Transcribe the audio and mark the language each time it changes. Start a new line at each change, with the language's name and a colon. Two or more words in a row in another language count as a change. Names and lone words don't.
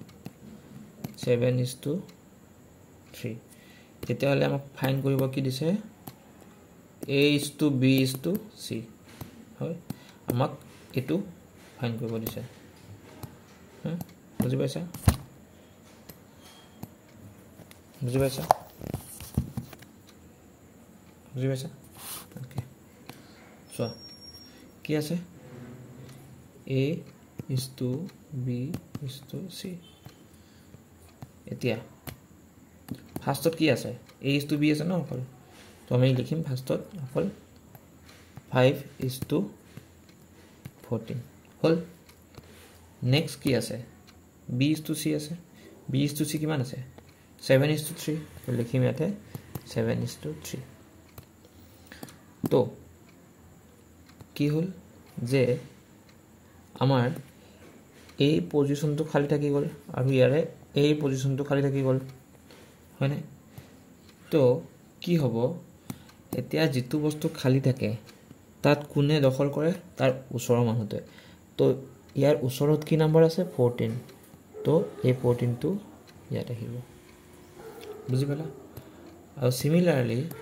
English: 7 is to 3
Assamese: তেতিয়া হলে আমাক ফাইন্ড কৰিব কি দিছে
English: a is to b is to c
Assamese: হয় আমাক এটো ফাইন্ড কৰিব দিছে বুজি পাইছা
English: okay so
Assamese: কি আছে
English: a is to b is to c
Assamese: এতিয়া ফার্স্টত কি আছে
English: a is to b
Assamese: আছে না অকল তো আমি লিখিম ফার্স্টত অকল
English: 5 is to 14
Assamese: হল নেক্সট কি আছে
English: b is to c
Assamese: আছে
English: b is to c
Assamese: কিমান আছে
English: 7 is to 3
Assamese: তো লিখিম ইয়াতে
English: 7 is to 3
Assamese: তো কি হল যে আমাৰ এই পজিশনটো খালি থাকি গল আৰু ইয়াৰে এই পজিশনটো খালি থাকি গল হয়নে তো কি হ'ব এতিয়া যেটো বস্তু খালি থাকে তাত কোনে দখল কৰে তাৰ ওচৰৰ মানুহতে তো ইয়াৰ ওচৰত কি নম্বৰ আছে 14 তো এই 14 টো ইয়াত আহিব বুজি পালা আৰু সিমিলাৰলি